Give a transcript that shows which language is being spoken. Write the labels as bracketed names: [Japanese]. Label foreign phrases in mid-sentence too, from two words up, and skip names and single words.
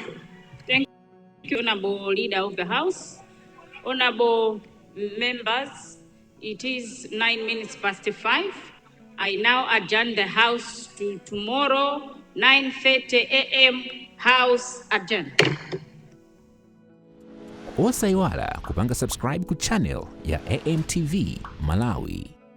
[English] Thank you, Honorable Leader of the House. Honorable members, it is 5:09. I now adjourn the House to tomorrow, 9:30 a.m. House adjourned. [Nyanja] Osaiwala kupanga subscribe ku channel ya AMTV Malawi.